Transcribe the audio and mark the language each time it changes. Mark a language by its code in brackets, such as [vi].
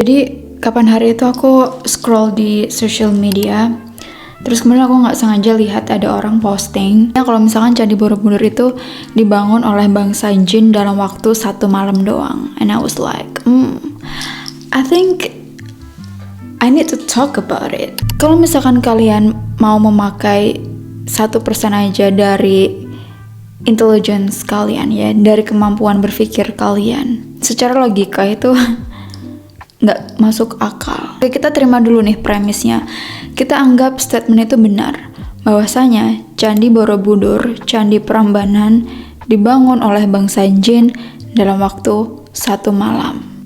[id] Jadi kapan hari itu aku scroll di social media, terus kemudian aku nggak sengaja lihat ada orang posting ya kalau misalkan Candi Borobudur itu dibangun oleh bangsa jin dalam waktu 1 malam doang. [en] And I was like, I think I need to talk about it. [id] Kalau misalkan kalian mau memakai 1% aja dari intelligence kalian ya, dari kemampuan berpikir kalian, secara logika itu nggak masuk akal. Oke, kita terima dulu nih premisnya. Kita anggap statement itu benar, bahwasanya Candi Borobudur, Candi Prambanan dibangun oleh bangsa jin dalam waktu 1 malam.